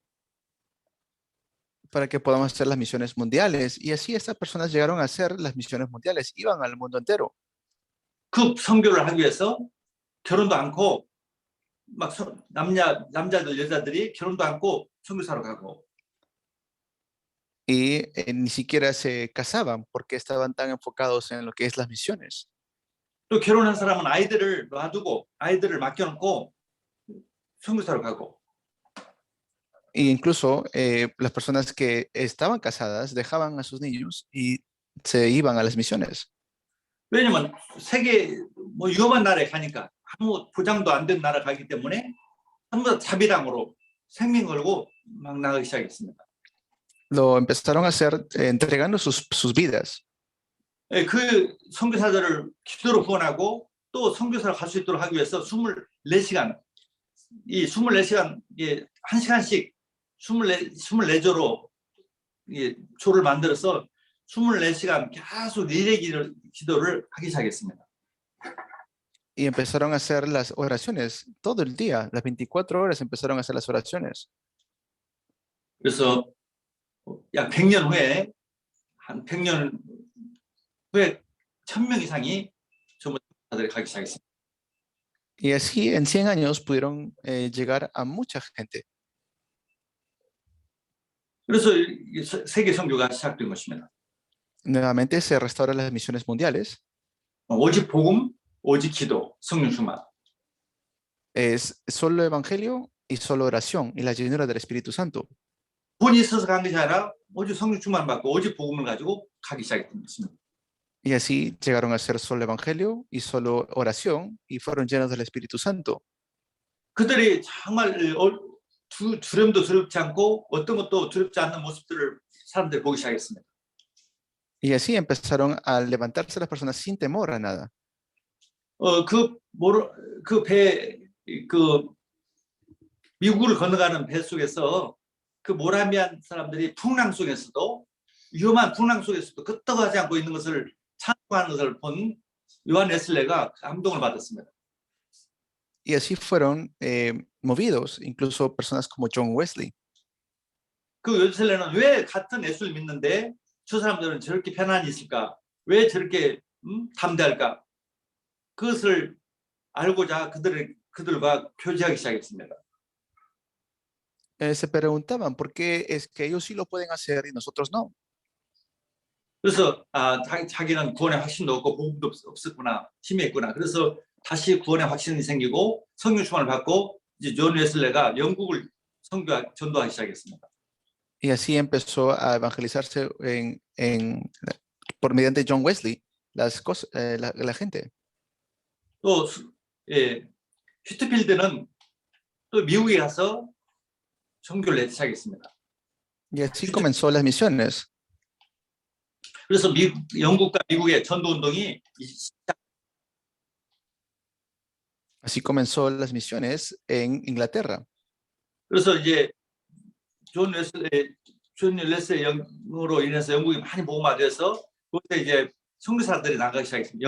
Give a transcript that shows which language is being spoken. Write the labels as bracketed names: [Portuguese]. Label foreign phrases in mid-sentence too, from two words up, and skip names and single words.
[Spanish] para que podamos hacer las misiones mundiales. Y así estas personas llegaron a hacer las misiones mundiales, iban al mundo entero. [Korean] 그 선교를 하기 위해서 결혼도 않고 막 남자들 여자들이 결혼도 않고 선교사로 가고. [Spanish] Y ni siquiera se casaban porque estaban tan enfocados en lo que es las misiones. [Korean] 또 결혼한 사람은 아이들을 놔두고 아이들을 맡겨놓고 선교사로 가고. [Spanish] E incluso las personas que estaban casadas dejaban a sus niños y se iban a las misiones. [Korean] 왜냐면 세계 뭐 위험한 나라에 가니까 아무 보장도 안 된 나라 가기 때문에 전부 다 자비랑으로 생명 걸고 막 나가기 시작했습니다. [Spanish] Lo empezaron a hacer entregando sus vidas. [Korean] 그 선교사들을 기도로 구원하고 또 선교사로 갈 수 있도록 하기 위해서 24시간 이 24시간 예, 1시간씩 24조로 예, 조를 만들어서 24시간 계속 리레이 기도를 하기 시작했습니다. [Spanish] Y empezaron a hacer las oraciones todo el día, las 24 horas empezaron a hacer las oraciones. [Korean] 그래서 약 100년 후에 한 100년 후에 1000명 이상이 전부 다들 가기 시작했습니다. [Spanish] Y así en 100 años pudieron llegar a mucha gente. [Korean] 그래서 세계 선교가 시작된 것입니다. [Spanish] Nuevamente se restauran las misiones mundiales. [Korean] 오직 복음, 오직 기도, 성령 충만. [Spanish] Es solo evangelio y solo oración y la llenura del Espíritu Santo. [Korean] 돈이 있어서 간 것이 아니라 오직 성령 충만 받고 오직 복음을 가지고 가기 시작했던 것입니다. [Spanish] Y así llegaron a ser solo evangelio y solo oración y fueron llenos del Espíritu Santo. [Korean] 그들이 정말 두려움도 두렵지 않고 어떤 것도 두렵지 않는 모습들을 사람들이 보기 시작했습니다. [Spanish] Y así empezaron a levantarse las personas sin temor a nada. [Korean] 미국을 건너가는 배 속에서 그 모라비안 사람들이 풍랑 속에서도 위험한 풍랑 속에서도 끄떡하지 않고 있는 것을 찬송하는 것을 본 요한 웨슬레가 감동을 받았습니다. [Spanish] Y así fueron movidos, incluso personas como John Wesley. [Korean] 그 웨슬레는 왜 같은 예수를 믿는데 저 사람들은 저렇게 편안히 있을까? 왜 저렇게 담대할까? 그것을 알고자 그들과 교제하기 시작했습니다. [Spanish] Se preguntaban por qué es que ellos sí lo pueden hacer y nosotros no. [Korean] 그래서 자기는 구원의 확신도 없고 복음도 없었구나, 힘이 있구나. 그래서 다시 구원의 확신이 생기고 성령 충만을 받고 이제 존 웨슬레가 영국을 전도하기 시작했습니다. [Spanish] Y así empezó a evangelizarse por mediante John Wesley la gente. [Korean] 또 휘트필드는 또 미국에 가서 선교를 시작했습니다. [Spanish] Y así comenzó las misiones. [Korean] 그래서 영국과 미국의 전도 운동이 [Spanish] Así comenzó las misiones en Inglaterra. [Korean] 그래서 이제 존 웨슬레의 영으로 인해서 영국이 많이 복음화돼서 그때 이제 선교사들이 나가기 시작했습니다.